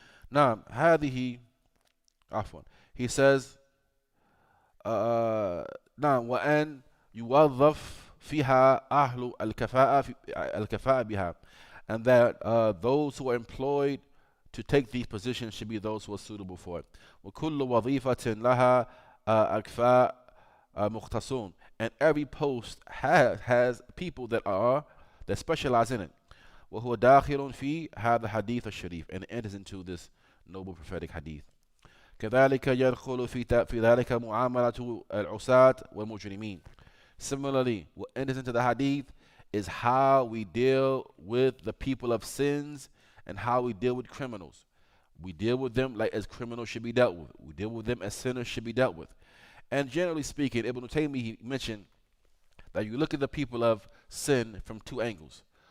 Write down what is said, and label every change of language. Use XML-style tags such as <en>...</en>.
<en>Now, هذه عفوا, he says, نعم وأن يوظف فيها أهل الكفاءة بها, and that those who are employed to take these positions should be those who are suitable for it. وكل وظيفة لها أكفاء مختصون, and every post has people that specialize in it. وهو داخل في هذا الحديث الشريف, and it enters into this noble prophetic hadith.</en> <ar>كذلك يدخل في ذلك معاملة العصاة والمجرمين.</ar> <en>Similarly, what enters into the hadith is how we deal with the people of sins and how we deal with criminals. We deal with them like as criminals should be dealt with. We deal with them as sinners should be dealt with. And generally speaking, Ibn Taymiyyah mentioned that you look at the people of sin from two angles.</en>